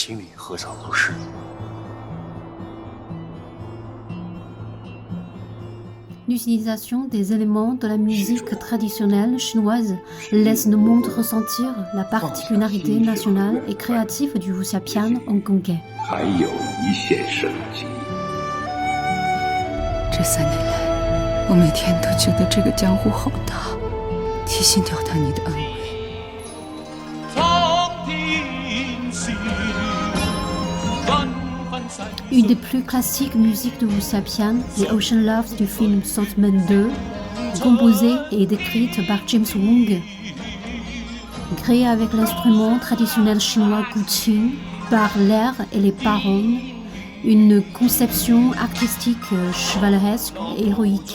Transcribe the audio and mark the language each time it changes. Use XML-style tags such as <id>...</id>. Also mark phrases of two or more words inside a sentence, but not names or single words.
<fr>L'utilisation des éléments de la musique traditionnelle chinoise laisse le monde ressentir la particularité nationale et créative du wuxiapian hongkongais.</fr> <zh>这3年来，我每天都觉得这个江湖好大，提心吊胆你的安危。</zh> <fr>Une des plus classiques musiques de wuxiapian, The Ocean Love du film Sandman 2, composée et décrite par James Wong, créée avec l'instrument traditionnel chinois guqin, par l'air et les paroles, une conception artistique chevaleresque et héroïque.</fr>